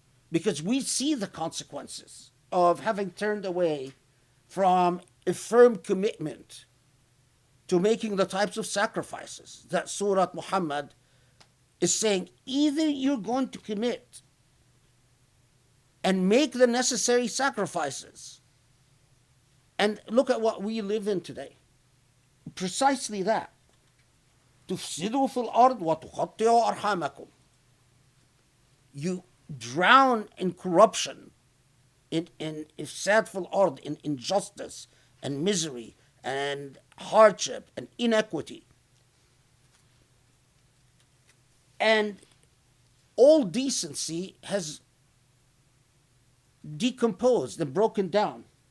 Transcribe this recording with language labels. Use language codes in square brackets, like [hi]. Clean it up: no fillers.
[en] Because we see the consequences of having turned away from a firm commitment to making the types of sacrifices that Surah Muhammad is saying. Either you're going to commit and make the necessary sacrifices. And look at what we live in today. Precisely that. [ar] تفسدوا في الأرض وتقطعوا أرحامكم. [en] You drown in corruption, in [ar] ifsad fil ard, [en] in injustice and misery and hardship and inequity. And all decency has decomposed and broken down.